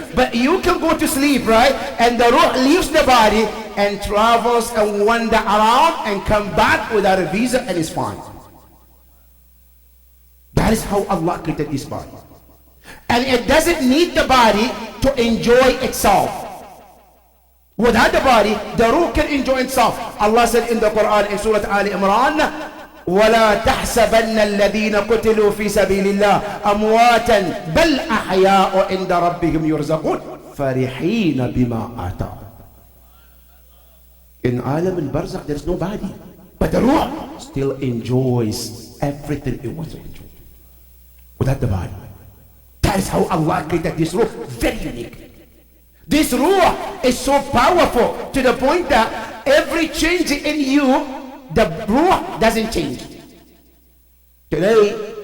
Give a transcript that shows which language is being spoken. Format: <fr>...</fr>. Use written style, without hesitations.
<en>But you can go to sleep, right? And the ruh leaves the body and travels and wander around and come back without a visa, and is fine. That is how Allah created this body. And it doesn't need the body to enjoy itself. Without the body, the ruh can enjoy itself. Allah said in the Quran in Surah Ali Imran,</en> <ar>وَلَا تَحْسَبَنَّ الَّذِينَ قُتِلُوا فِي سَبِيلِ اللَّهِ أَمْوَاتًا بَلْ أَحْيَاءٌ عِنْدَ رَبِّهِمْ يُرْزَقُونَ فَرِحِينَ بِمَا آتَاهُمْ.</ar> <en>In Alam al-Barzakh there is no body, but the ruh still enjoys everything it wants to enjoy without the body. That is how Allah created this ruh, very unique. This ruh is so powerful to the point that every change in you, the ruh doesn't change. Today,</en>